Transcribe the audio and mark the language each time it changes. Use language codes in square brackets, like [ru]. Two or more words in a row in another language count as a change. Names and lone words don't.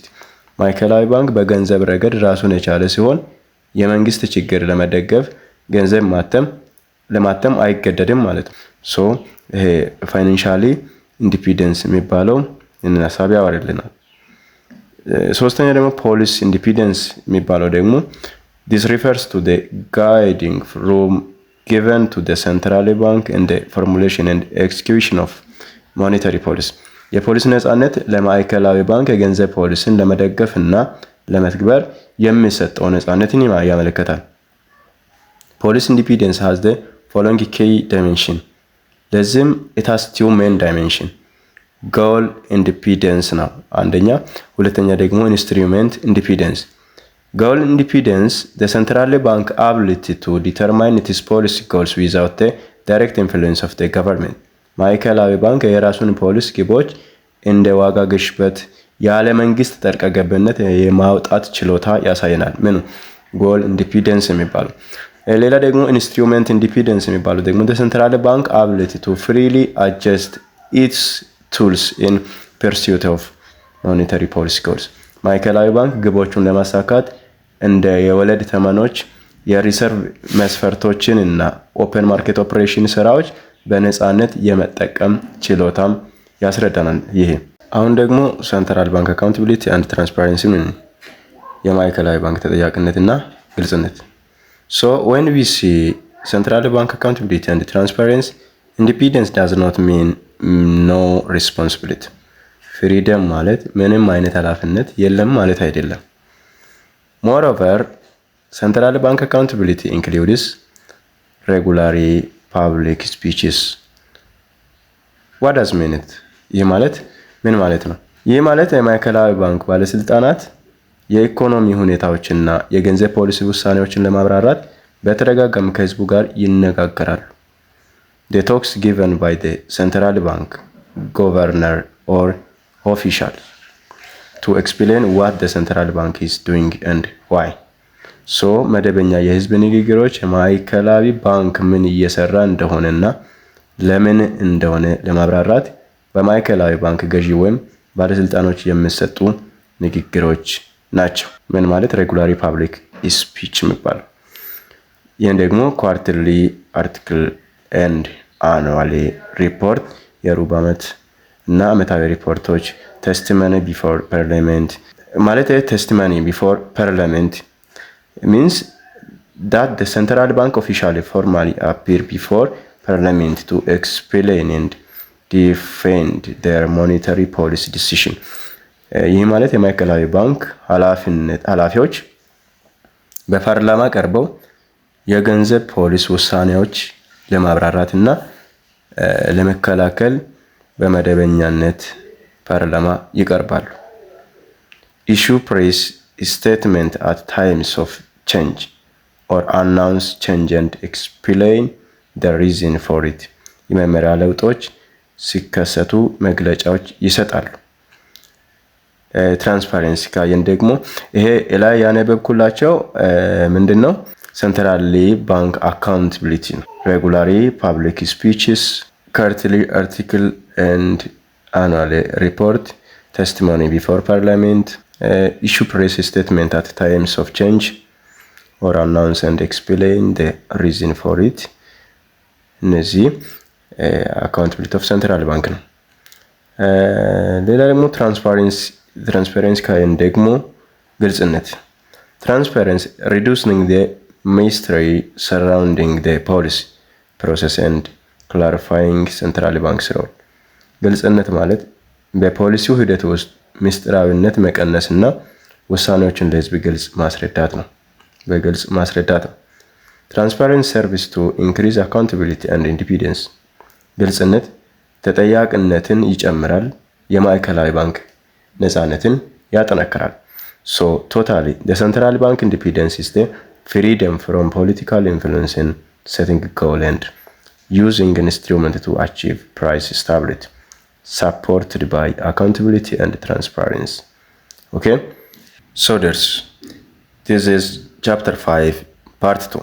[am] ማዕከላዊ ባንክ በገንዘብ ረገድ ራሱን የቻለ ሲሆን የመንግስት ችግር ለመደገፍ ገንዘብ ለማተም አይገደድም ማለት ነው። ሶ ይሄ [en] financially independence [am] የሚባለው እነና ሐሳብ ያወርልናል። ሶስተኛ ደግሞ [en] policy independence [am] የሚባለው ደግሞ [en] this refers to the guiding from given to the central bank in the formulation and execution of monetary policy [am] የፖሊስ ነፃነት ለማዕከላዊ ባንክ የገንዘብ ፖሊሲን ለመደገፍ እና ለመትግበር የሚሰጠው ነፃነትን ያመለክታል። [en] Police independence has the following key dimension. ለዚህም it has two main dimension. Goal independence [am] ነው አንደኛ፣ ሁለተኛ ደግሞ [en] instrument independence. Goal independence, the central bank ability to determine its policy goals without the direct influence of the government. [am] ማዕከላዊ ባንክ የራሱን ፖሊሲ ግቦች እንደ ዋጋ ግሽበት ያለ መንግስት ጣልቃ ገብነት የማውጣት ችሎታ ያሳየናል። ምን [en] goal independence [am] የሚባለው። ሌላ ደግሞ [en] instrument independence [am] የሚባለው ደግሞ [en] the central bank ability to freely adjust its tools in pursuit of monetary policy goals. [am] ማዕከላዊ ባንክ ግቦቹን ለማሳካት እንደ የወለድ ተመኖች፣ የሪሰርቭ መስፈርቶችን እና [en] open market operation [am] ስራዎች በነፃነት የመጠቀም ችሎታም ያስረዳናል። ይሄ አሁን ደግሞ [en] central bank accountability and transparency [am] ምን የማዕከላዊ ባንክ ተጠያቂነትና ግልጽነት። [en] So when we see central bank accountability and transparency, independence does not mean no responsibility. [am] ፍሪደም ማለት ምንም አይነት ኃላፊነት የለም ማለት አይደለም። [en] Moreover, central bank accountability includes regulatory public speeches. What does mean it? [am] ይህ ማለት ምን ማለት ነው? ይህ ማለት የማዕከላዊ ባንክ ባለስልጣናት የኢኮኖሚ ሁኔታዎችና የገንዘብ ፖሊሲ ውሳኔዎችን ለማብራራት በተደጋጋሚ ከህዝቡ ጋር ይነጋገራሉ። [en] The talks given by the central bank governor or official to explain what the central bank is doing and why. [am] So መደበኛ የህዝብ ንግግሮች የማዕከላዊ ባንክ ምን እየሰራ እንደሆነና ለምን እንደሆነ ለማብራራት በማዕከላዊ ባንክ ገዢ ወይም ባለስልጣኖች የሚሰጡ ንግግሮች ናቸው። ምን ማለት [en] regular public speech [am] የሚባለው። ይህን [en] ደግሞ quarterly article and annually report [am] የሩብ ዓመት እና ዓመታዊ ሪፖርቶች፣ [en] testimony before parliament ማለት testimony before parliament means that the central bank officially formally appear before parliament to explain and defend their monetary policy decision. [am] ይህ ማለት የማዕከላዊ ባንክ ኃላፊዎች በፓርላማ ቀርበው የገንዘብ ፖሊሲ ውሳኔዎች ለማብራራት እና ለመከላከል በመደበኛነት ፓርላማ ይቀርባሉ። [en] issue press statement at times of change or announce change and explain the reason for it. [am] የመመሪያ ለውጦች ሲከሰቱ መግለጫዎች ይሰጣሉ። ትራንስፓረንሲ ካየን ደግሞ ይሄ ላይ ያነበብኩላቸው ምንድነው [en] central bank accountability ነው። regular public speeches, quarterly article and annual report, testimony before parliament፣ issue press statement at times of change or announce and explain the reason for it. [am] እነዚህ [en] accountability of central bank [am] ነው። ሌላ ደግሞ ትራንስፓረንሲ ካየን ደግሞ ግልጽነት። [en] transparency reducing the mystery surrounding the policy process and clarifying central bank's role. [am] ግልጽነት ማለት በፖሊሲው ሂደት ውስጥ ምስጢራዊነት መቀነስና ውሳኔዎችን ለህዝብ ግልጽ ማስረዳት ነው። በግልጽ ማስረዳት [en] ነው። transparency serves to increase accountability and independence። [am] ግልጽነት ተጠያቂነትን ይጨምራል፣ የማዕከላዊ ባንክ ነፃነትን ያጠናክራል። [en] So totally the central bank independence is the freedom from political influence in setting goal and using an instrument to achieve price stability, supported by accountability and transparency. Okay, so this is chapter 5 part 2.